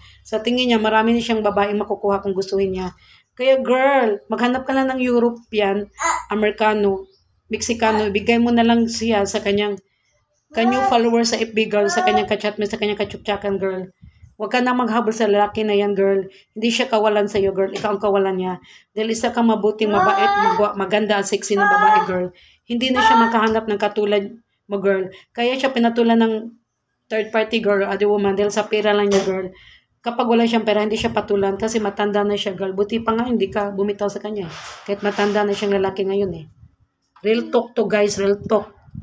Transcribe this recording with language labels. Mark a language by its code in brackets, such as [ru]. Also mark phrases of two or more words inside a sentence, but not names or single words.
[tl] Sa tingin niya, marami na siyang babaeng makukuha kung gustuhin niya. Kaya, girl, maghanap ka lang ng European, Amerikano, Mexicano, ibigay mo na lang siya sa kanyang followers sa FB, girl, sa kanyang ka-chatmate, sa kanyang ka-tsuktsakan, girl. Huwag ka na maghabol sa lalaki na yan, girl. Hindi siya kawalan sa'yo, girl. Ikaw ang kawalan niya. Dahil isa kang mabuting, mabait, maganda at sexy na babae, girl. Hindi na siya makahanap ng katulad mo, girl. Kaya siya pinatulan ng [en] third party, girl, other woman. [tl] Dahil sa pera lang niya, girl. Kapag wala siyang pera, hindi siya patulan kasi matanda na siya, girl. Buti pa nga, hindi ka bumitaw sa kanya. Kahit matanda na siyang lalaki ngayon eh. [en] Real talk to guys, real talk.